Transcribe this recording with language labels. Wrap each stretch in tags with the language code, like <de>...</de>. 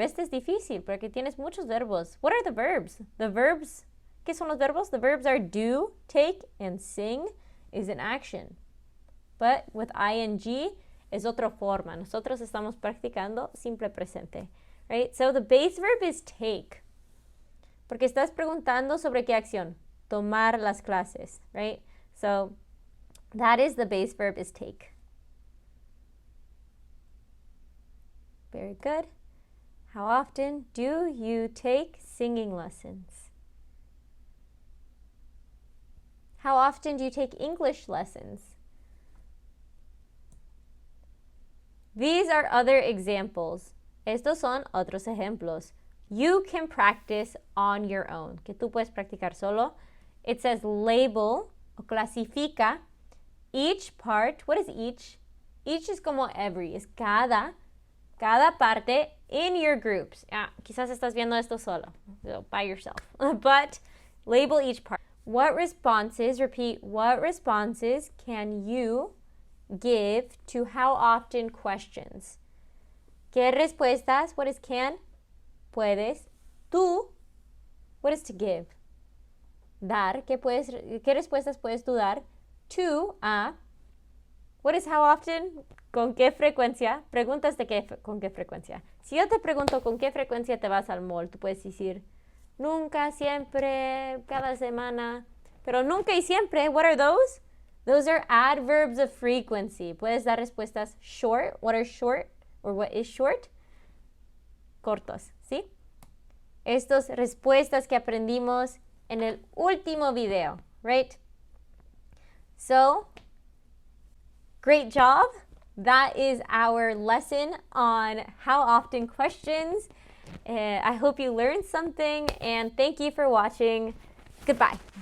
<es>Este es difícil porque tienes muchos verbos.</es> <en>What are the verbs? The verbs,</en> <es>¿qué son los verbos?</es> <en>The verbs are do, take, and sing is an action. But with ing</en> <es>es otra forma. Nosotros estamos practicando simple presente.</es> <en>Right? So, the base verb is take.</en> <es>Porque estás preguntando sobre qué acción. Tomar las clases.</es> <en>Right? So, that is the base verb is take. Very good. How often do you take singing lessons? How often do you take English lessons? These are other examples.</en> <es>Estos son otros ejemplos.</es> <en>You can practice on your own.</en> <es>Que tú puedes practicar solo.</es> <en>It says label o clasifica each part. What is each? Each is como every.</en> <es>Es cada parte</es> <en>in your groups.</en> <es>Quizás estás viendo esto solo,</es> <en>so by yourself. But label each part. What responses, repeat, what responses can you give to how often questions?</en> <es>¿Qué respuestas?</es> <en>What is can? Puedes. Tú. What is to give? Dar.</en> <es>¿Qué respuestas puedes tú dar? To a.</es> <en>What is how often?</en> <es>¿Con qué frecuencia? Preguntas de con qué frecuencia. Si yo te pregunto con qué frecuencia te vas al mall, tú puedes decir nunca, siempre, cada semana. Pero nunca y siempre,</es> <en>what are those? Those are adverbs of frequency.</en> <es>Puedes dar respuestas short.</es> <en>What are short? Or what is short?</en> <es>Cortos, ¿sí? Estas respuestas que aprendimos en el último video,</es> <en>right? So, great job. That is our lesson on how often questions. I hope you learned something, and thank you for watching. Goodbye.</en>